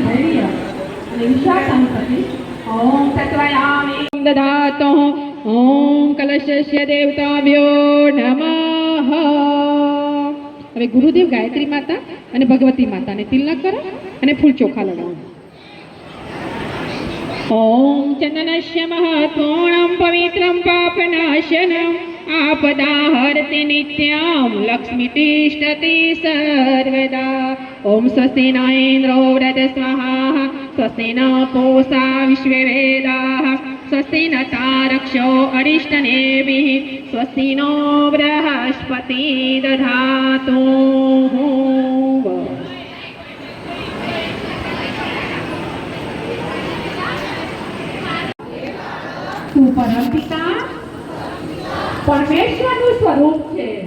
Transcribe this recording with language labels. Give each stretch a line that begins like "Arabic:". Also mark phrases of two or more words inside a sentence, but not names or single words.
Gujarati: ધૈર્ય અને વિશાળ સંપત્તિ
Sanskrit: ओम तत्वयामि दधातो ओम कलशस्य देवताभ्यो नमः
Gujarati: હવે ગુરુદેવ ગાયત્રી માતા અને ભગવતી માતાને તિલક કરો અને ફૂલ ચોખા લગાવો
Sanskrit: ओम चंदनस्य महत्वोणम पवित्रम पापनाशनम आपदाहरति नित्यं लक्ष्मी तिष्ठति सर्वदा ओम स्वस्ति न इन्द्रो वृधस्वः स्वस्ति न पूषा विश्ववेदाः स्वस्ति न तारक्षो अरिष्टनेमिः स्वस्ति नो बृहस्पति दधातु
Gujarati: તૂ પરમપિતા પરમેશ્વરનું સ્વરૂપ છે